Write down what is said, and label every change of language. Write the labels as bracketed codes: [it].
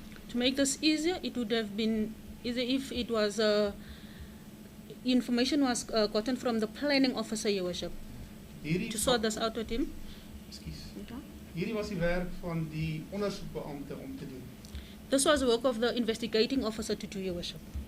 [en] to make this easier, it would have been easier if it was information was gotten from the planning officer, Your Worship, [af] Hierdie [en] to sort this out with him. [af] Ekskuus. Hierdie was die werk van die ondersoekbeampte om te doen. [en] This was the work of the investigating officer to do, Your Worship.